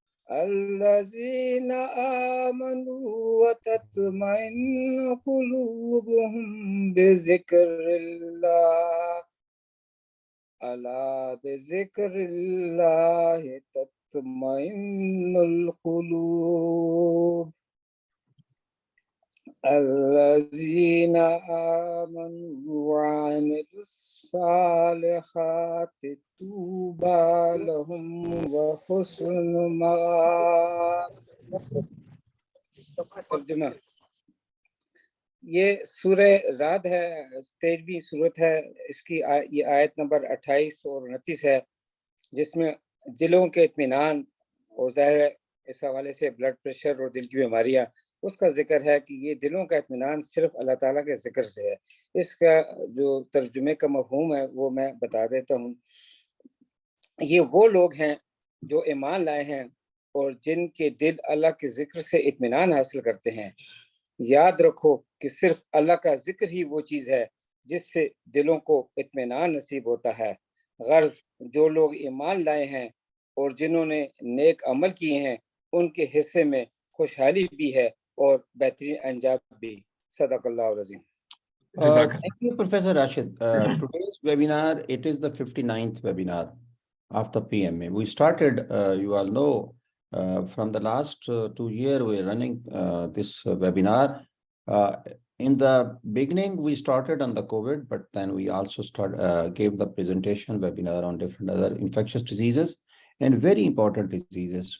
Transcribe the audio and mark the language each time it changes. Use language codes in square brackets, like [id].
[ar] الذين آمنوا وتطمئن قلوبهم بذكر الله ألا بذكر الله تطمئن القلوب الذين آمنوا وعملوا الصالحات طوبى لهم وحسن مآب. [hi] तर्जुमा ये सूरह राद है, 13वीं सूरत है। इसकी ये आयत नंबर 28 और 29 है, जिसमें दिलों के इत्मीनान और ज़ाहिर है इस हवाले से ब्लड प्रेशर और दिल की बीमारियां, उसका जिक्र है कि ये दिलों का इत्मीनान सिर्फ अल्लाह ताला के जिक्र से है। इसका जो तर्जुमे का मफहूम है वो मैं बता देता हूँ। ये वो लोग हैं जो ईमान लाए हैं और जिनके दिल अल्लाह के जिक्र से इत्मीनान हासिल करते हैं। याद रखो कि सिर्फ अल्लाह का जिक्र ही वो चीज़ है जिससे दिलों को इत्मीनान नसीब होता है। गर्ज जो लोग ईमान लाए हैं और जिन्होंने नेक अमल किए हैं, उनके हिस्से में खुशहाली भी है और बेहतरीन अंजाम भी। [ar] सदक़ल्लाहु अज़ीम। [en] Thank you, Professor Rashid. Today's webinar, it is the 59th webinar of the PMA. We started, you all know, from the last 2 years, we're running this webinar. In the beginning, we started on the COVID, but then we also gave the presentation webinar on different other infectious diseases and very important diseases.